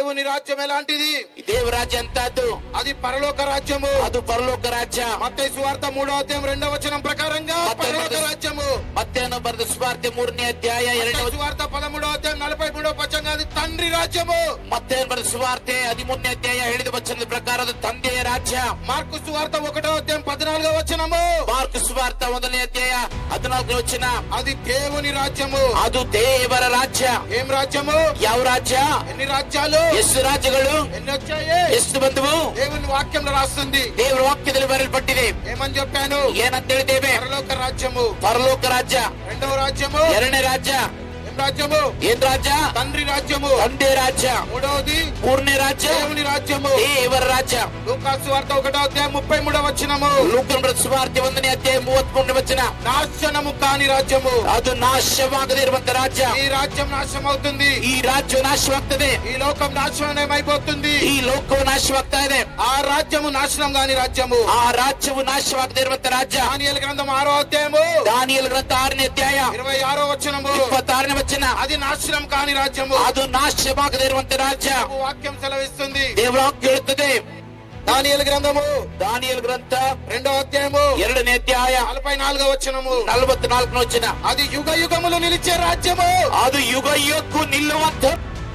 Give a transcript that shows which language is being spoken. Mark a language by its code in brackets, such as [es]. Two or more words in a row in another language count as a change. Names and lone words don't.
[te] దేవుని రాజ్యం ఎలాంటిది? [kn] ದೇವ ರಾಜ್ಯ ಅಂತದ್ದು, [te] అది పరలోక రాజ్యము. [kn] ಅದು ಪರಲೋಕ ರಾಜ್ಯ. [te] మత్తయి సువార్త 3:2 ప్రకారంగా పరలోక రాజ్యము. [kn] ಮತ್ತೇನು ಬರೆದ ಸುವಾರ್ತೆ 3ನೇ ಅಧ್ಯಾಯ 2ನೇ [te] సువార్త 13:43 అది తండ్రి రాజ్యము. [kn] ಮತ್ತೇನು ಬರೆದ ಸುವಾರ್ತೆ 13ನೇ ಅಧ್ಯಾಯ 7ನೇ ವಚನದ ಪ್ರಕಾರ ಅದು ತಂದೆಯ ರಾಜ್ಯ. [te] మార్కు సువార్త 1:14 [kn] మార్కు సువార్త 1ನೇ ಅಧ್ಯಾಯ 14ನೇ ವಚನ [te] అది దేవుని రాజ్యము. [kn] ಅದು ದೇವರ ರಾಜ್ಯ. [te] ఏం రాజ్యము? [kn] ಯಾವ ರಾಜ್ಯ? [te] ఎన్ని రాజ్యాలు? [kn] ಎಷ್ಟು ರಾಜ್ಯಗಳು? [te] ఎన్ని వచ్చాయి? [kn] ಎಷ್ಟು ಬಂದವು? [te] దేవుని వాక్యంలో రాస్తుంది. [kn] ದೇವರ ವಾಕ್ಯದಲ್ಲಿ ಬರೆಯಲ್ಪಟ್ಟಿದೆ. [te] ఏమని చెప్పాను? [kn] ಏನಂತ ಹೇಳಿದ್ದೇವೆ? [te] పరలోక రాజ్యము. [kn] ಪರಲೋಕ ರಾಜ್ಯ. [te] రెండవ రాజ్యము. [kn] 2ನೇ ರಾಜ್ಯ. [te] ఏం రాజ్యము? [kn] ಏನ್ ರಾಜ್ಯ? [te] తండ్రి రాజ్యము. [kn] ತಂದೆ ರಾಜ್ಯ. [te] మూడవది [kn] 3ನೇ ರಾಜ್ಯ [te] దేవుని రాజ్యము. [kn] ದೇವರ ರಾಜ್ಯ. [te] లూకాసు వార్త 1:33 [kn] ಲೂಕನ ಬರೆದ ಸುವಾರ್ತೆ 1ನೇ ಅಧ್ಯಾಯ 33ನೇ ವಚನ [te] నాశనము కాని రాజ్యము. [kn] ಅದು ನಾಶವಾಗದೇ ಇರುವಂತ ರಾಜ್ಯ. [te] ఈ రాజ్యం నాశనం అవుతుంది. [kn] ಈ ರಾಜ್ಯ ನಾಶವಾಗ್ತದೆ. [te] ఈ లోకం నాశనమైపోతుంది. [kn] ಈ ಲೋಕವು ನಾಶವಾಗ್ತಾ ಇದೆ. [te] ఆ రాజ్యము నాశనం కాని రాజ్యము. [kn] ಆ ರಾಜ್ಯವು ನಾಶವಾಗದೇ ಇರುವಂತ ರಾಜ್ಯ. [te] దానియేలు గ్రంథం 6:6 [kn] ದಾನಿಯೇಲ ಗ್ರಂಥ 6ನೇ ಅಧ್ಯಾಯ 26 26ನೇ ವಚನ [te] అది నాశనం కాని రాజ్యము. [kn] ಅದು ನಾಶವಾಗದೇ ಇರುವಂತ ರಾಜ್ಯ. [te] వాక్యం సెలవిస్తుంది. [kn] ದೇವರ ವಾಕ್ಯ ಹೇಳುತ್ತದೆ. [te] దానియేలు గ్రంథము [kn] ದಾನಿಯೇಲ ಗ್ರಂಥ [te] 2వ అధ్యాయం [kn] 2ನೇ అధ్యాಯ [te] 44 వచనము [kn] 44ನೇ ವಚನ [te] అది యుగ యుగములు నిలిచే రాజ్యము. [kn] ಅದು ಯುಗ ಯುಗಕ್ಕೂ ನಿಲ್ಲುವಂತ